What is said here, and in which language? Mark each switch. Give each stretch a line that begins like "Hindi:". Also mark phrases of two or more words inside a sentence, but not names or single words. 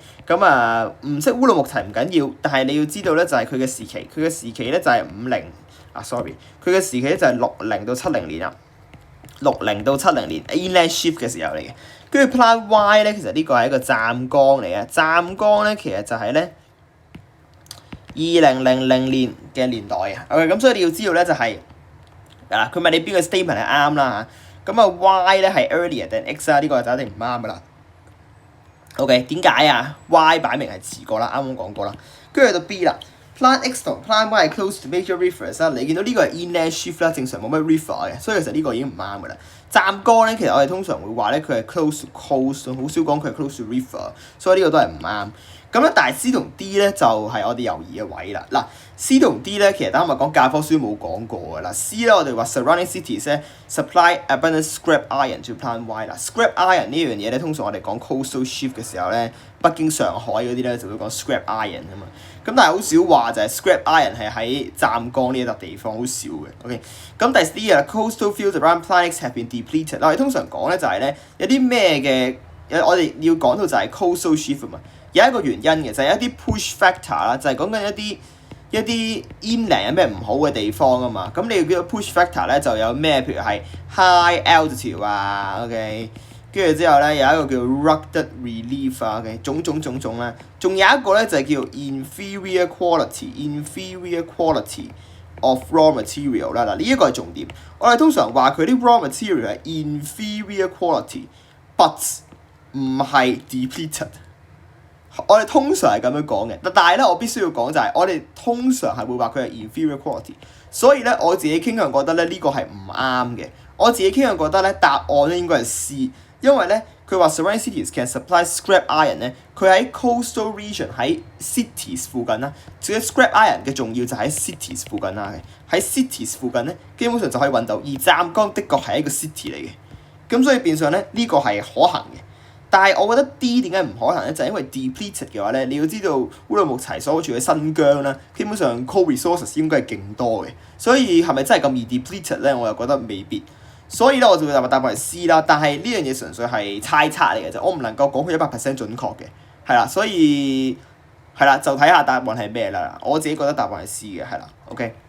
Cantonese: 咁唔識烏魯木齊唔緊要，但係你要知道咧就係佢嘅時期咧就係佢嘅時期咧就係60到70年啊。60到70年
English: inland shift
Cantonese: 嘅時候嚟嘅。跟住 Plan Y 咧其實呢個係一個湛江嚟嘅，湛江咧其實就係咧2000年嘅年代啊。OK， 咁所以你要知道咧就係佢問你邊個 statement 係啱啦嚇。咁Y 咧係
English: earlier than X
Cantonese: 啦，呢個就一定唔啱噶啦。OK， 點解啊 ？Y 擺明係遲過啦，啱啱講過啦。跟住去到 B 啦。Plan X 同 Plan Y 係
English: close to major rivers
Cantonese: 啦，你見到呢個係
English: inland shift
Cantonese: 啦，正常冇乜 river 嘅，所以其實呢個已經唔啱噶啦。湛江咧，其實我哋通常會話咧佢係
English: close to coast，
Cantonese: 好少講佢係
English: close to river，
Cantonese: 所以呢個都係唔啱。咁咧，但係 C 同 D 咧就係我哋猶豫嘅位啦。嗱 ，C 同 D 咧，其實啱啱講教科書冇講過㗎啦。C 咧，我哋話
English: surrounding cities
Cantonese: 咧
English: supply abundant scrap iron to Plan Y
Cantonese: 啦。
English: scrap iron
Cantonese: 呢樣嘢咧，通常我哋講
English: coastal shift
Cantonese: 嘅時候咧，北京、上海嗰啲咧就會講
English: scrap iron
Cantonese: 啊嘛。咁但係好少話就係
English: scrap iron
Cantonese: 係喺湛江呢一笪地方，好少嘅。OK， 咁第 D 啊
English: coastal fields around Plan X have been depleted。
Cantonese: 我哋通常講咧就係咧有啲咩嘅，我哋要講到就係
English: coastal shift
Cantonese: 啊嘛。有一個原因嘅就係一啲
English: push factor
Cantonese: 啦，就係講緊一啲 inland 有咩唔好嘅地方啊嘛。咁你要叫做
English: push factor
Cantonese: 咧，就有咩？譬如係
English: high altitude
Cantonese: 啊 ，OK， 跟住之後咧有一個叫
English: rugged relief
Cantonese: 啊 ，OK， 種啦。仲有一個咧就係叫
English: inferior quality of raw material
Cantonese: 啦。嗱，呢一個係重點。我哋通常話佢啲
English: raw material
Cantonese: 係
English: inferior quality，but
Cantonese: 唔係 depleted。我哋通常係咁樣講嘅，但係咧我必須要講就係我哋通常係會話佢係
English: inferior quality，
Cantonese: 所以咧我自己傾向覺得咧呢個係唔啱嘅。我自己傾向覺得咧答案咧應該係 C， 因為咧佢話
English: surrounding cities can supply scrap iron
Cantonese: 咧，佢喺
English: coastal region
Cantonese: 喺 cities 附近啦，至於 scrap iron 嘅重要就喺 cities 附近啦，喺 cities 附近咧基本上就可以揾到，而湛江的確係一個 city 嚟嘅，咁所以變相咧呢個係可行嘅。但係我覺得 D 點解唔可能咧？就係因為 depleted 嘅話咧，你要知道烏魯木齊所處嘅新疆啦，基本上
English: coal resources
Cantonese: 應該係勁多嘅，所以係咪真係咁易 depleted 咧？我又覺得未必。所以咧我就會答案係 C 啦。但係呢樣嘢純粹係猜測嚟嘅啫，我唔能夠講佢100% 準確嘅，係啦。所以係啦，就睇下答案係咩啦。我自己覺得答案係 C 嘅，係啦。OK。